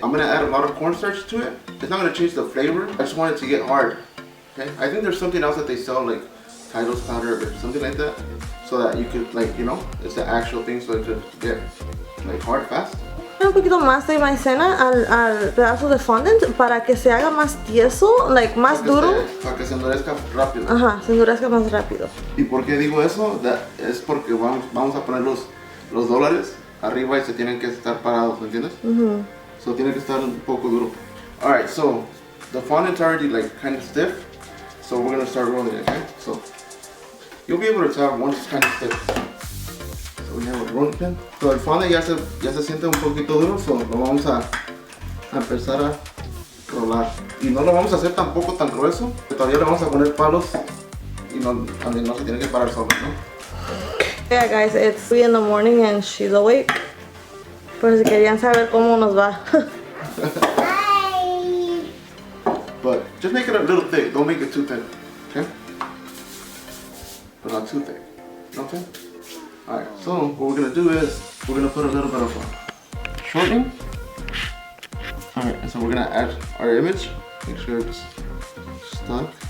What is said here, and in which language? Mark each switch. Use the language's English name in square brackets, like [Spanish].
[English] I'm gonna add a lot of cornstarch to it. It's not gonna change the flavor. I just want it to get hard. Okay, I think there's something else that they sell, like Tito's powder or something like that, so that you could, like, you know, it's the actual thing, so it could get like hard fast. [Spanish] Un poquito más de maicena al pedazo de fondant para que se haga más tieso, like más duro. Para que se endurezca rápido. Ajá, se endurezca más rápido. ¿Y por qué digo eso? Es porque vamos a poner los dólares arriba y se tienen que estar parados, ¿me entiendes? So tiene que estar un poco duro. [English] Alright, so the fondant's already like kind of stiff, so we're gonna start rolling it, okay? So you'll be able to tell once it's kind of stiff. So we have a rolling pin. [Spanish] So el fondant ya se siente un poquito duro, so lo vamos a empezar a rolar. Y no lo vamos a hacer tampoco tan grueso, que todavía le vamos a poner palos y no se tiene que parar solo, ¿no? [English] Yeah guys, it's 3 in the morning and she's awake. [Spanish] Por si querían saber cómo nos va. [English] But just make it a little thick, don't make it too thin, okay? But not too thick, you know what I'm saying? Alright, so what we're gonna do is, we're gonna put a little bit of shortening. Alright, and so we're gonna add our image, make sure it's stuck.